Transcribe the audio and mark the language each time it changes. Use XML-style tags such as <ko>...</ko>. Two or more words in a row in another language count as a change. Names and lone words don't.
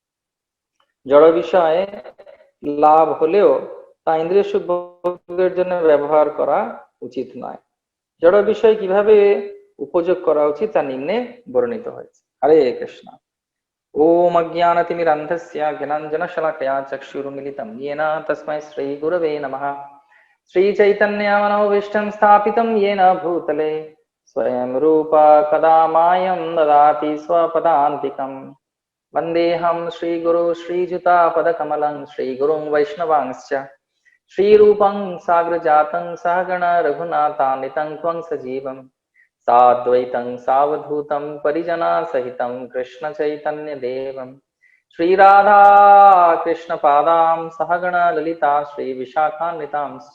<bn>জড় বিষয়ে লাভ হলেও তা ইন্দ্রিয় সুখ ভোগের জন্য ব্যবহার করা উচিত নয়। জড় বিষয় কিভাবে উপযোগ করা উচিত তা নিম্নে বর্ণিত হয়েছে।</bn> <sa>হরে কৃষ্ণ। ওম অজ্ঞানতিমিরন্ধস্য জ্ঞানাঞ্জনশলাকয়া চক্ষুरुन्मिलितं येन तस्मै श्रीगुरवे नमः। श्रीचैतन्यमनोभीष्टं स्थापितं येन भूतले स्वयं रूपा कदा मायं ददाति स्वपदान्तिकम्। वन्देऽहं श्रीगुरु श्रीयुतापदकमलं श्रीगुरुं वैष्णवांश्च श्रीरूपं साग्रजातं सहगण रघुनाथान्वितं त्वं सजीवम् साद्वैतं सावधूतं परिजना सहितं कृष्ण चैतन्य देवं श्रीराधा कृष्ण पादां सहगण ललिता श्री विशाखान्वितांश्च।</sa>